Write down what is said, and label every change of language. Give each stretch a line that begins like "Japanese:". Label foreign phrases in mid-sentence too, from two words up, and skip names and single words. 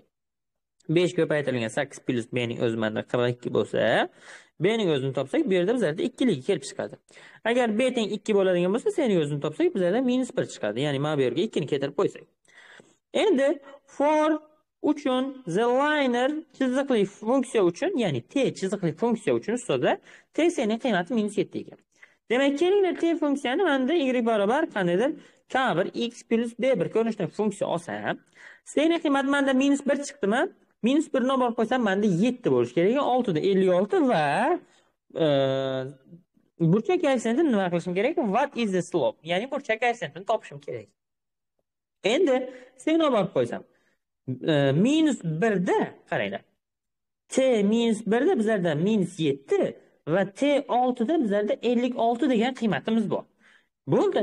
Uzbek: 5 ko'paytirilgan 8 plus b ning o'zi menda 42 bo'lsa, b ning o'zini topsak, bu yerda bizlarda 2 ligi kelib chiqadi. Agar b teng 2 bo'ladigan bo'lsa, c ning o'zini topsak, bizlarda -1 chiqadi. Ya'ni mana bu yerga 2 ni keltirib qo'ysak. Endi for uchun
English: the linear
Uzbek: chiziqli funksiya uchun, ya'ni t chiziqli funksiya uchun ustozlar t c ning qiymati -7 ekan. Demak, kelinglar t funksiyani menda y barobar qandaydir k1 x plus b1 ko'rinishidagi funksiya olsam, c ning qiymati menda -1 chiqdimi? -1 ni olib qo'ysam menda 7 bo'lishi kerak. 6 da 56 va burchak koeffitsiyentini nima qilishim kerak?
English: What is the slope?
Uzbek: Ya'ni burchak koeffitsiyentini topishim kerak. Endi c ni olib qo'ysam -1 da qaranglar. T -1 da bizlarda -7 va T 6 da bizlarda 56 degan qiymatimiz bor. Bo'ldi.